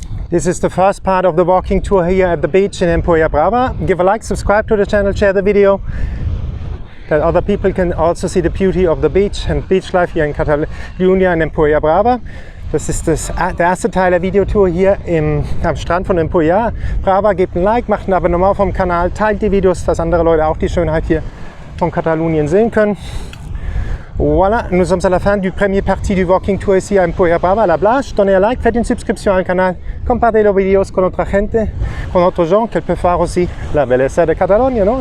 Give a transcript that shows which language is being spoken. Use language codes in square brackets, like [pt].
[en] This is the first part of the walking tour here at the beach in Empuriabrava. Give a like, subscribe to the channel, share the video, that other people can also see the beauty of the beach and beach life here in Catalonia in Empuriabrava. [de] Das ist der erste Teil der Videotour hier am Strand von Empuriabrava. Gebt ein Like, macht ein Abonnement vom Kanal, teilt die Videos, dass andere Leute auch die Schönheit hier von Katalonien sehen können. [fr] Voilà, nous sommes à la fin du premier partie du [en] walking tour [fr] ici à Empuriabrava, à la plage. Donnez un like, faites une subscription au canal, compartez les vidéos con d'autres gente, con d'autres gens qui peuvent voir aussi [es] la belleza [fr] de Catalonia, [es] ¿no?